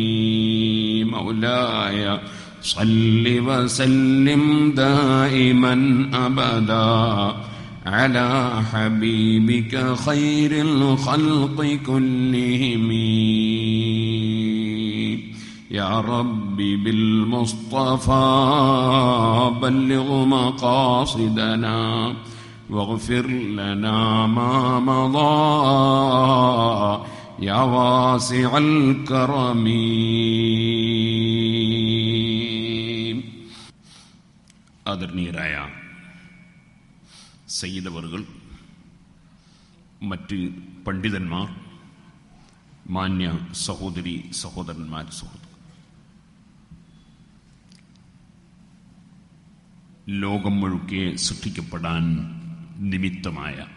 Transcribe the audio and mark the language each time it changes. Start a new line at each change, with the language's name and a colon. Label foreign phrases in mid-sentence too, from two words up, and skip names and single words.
Arabic: مولاي صل وسلم دائما أبدا على حبيبك خير الخلق كلهم يا ربي بالمصطفى بلغ مقاصدنا واغفر لنا ما مضى يا واسع الكرم
Malayalam: ആദരണീയരായ സയ്യിദവറുകൾ, മറ്റ് പണ്ഡിതന്മാർ, മാന്യ സഹോദരി സഹോദരന്മാർ, ലോകം മുഴുക്കെ സൃഷ്ടിക്കപ്പെടാൻ നിമിത്തമായ